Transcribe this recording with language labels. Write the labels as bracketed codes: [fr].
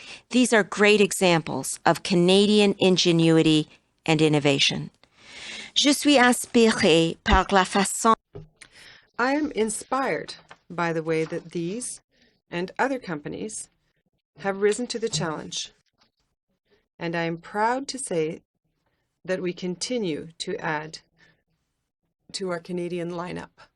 [en] These are great examples of Canadian ingenuity and innovation. [fr] Je suis inspirée par la façon. [en] I am inspired by the way that these and other companies have risen to the challenge, and I am proud to say that we continue to add to our Canadian lineup.